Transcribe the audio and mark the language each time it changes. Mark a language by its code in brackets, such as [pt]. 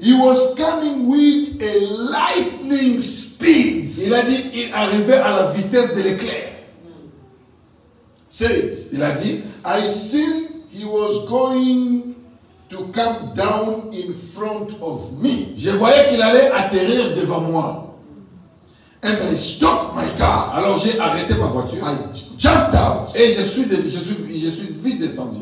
[en] he was coming with a lightning speed. [fr] il a dit, il arrivait à la vitesse de l'éclair. [en] Say it. [fr] Il a dit, [en] I seen he was going to come down in front of me. [fr] je voyais qu'il allait atterrir devant moi. [en] And I stopped my car. [fr] Alors j'ai arrêté ma voiture [en] I jumped out. [fr] et je suis vite descendu.